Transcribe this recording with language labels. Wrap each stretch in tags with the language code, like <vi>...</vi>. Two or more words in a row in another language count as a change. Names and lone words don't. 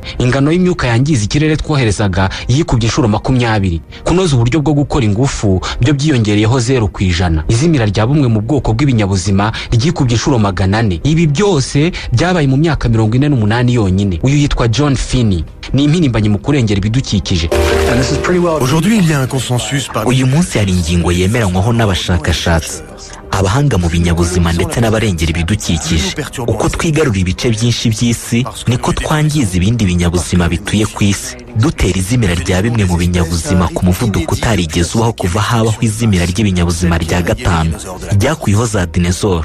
<rw>Ingano y'imyuka yangiza ikirere twoherezaga yikubye inshuro 20. Kunoza uburyo bwo gukora ingufu byo byiyongereyeho 0%. Izimira rya bumwe mu bwoko bw'ibinyabuzima ryikubye inshuro 400. Ibi byose byabaye mu myaka 48 yonyine. Uyu yitwa John Finney, ni impirimbanyi mu kurengera ibidukikije.</rw> <fr>Aujourd'hui il y a un consensus.</fr> <rw>Uyu munsi hari ingingo yemeranywaho n'abashakashatsi, abahanga mu binyabuzima ndetse n'abarengera ibidukikije. Uko twigarura ibice byinshi by'isi niko twangiza ibindi binyabuzima bituye ku isi, dutera izimira rya bimwe mu binyabuzima ku muvuduko utarigeze ubaho kuva habaho izimira ry'ibinyabuzima rya 5 ryakuyeho za dinezoro.</rw>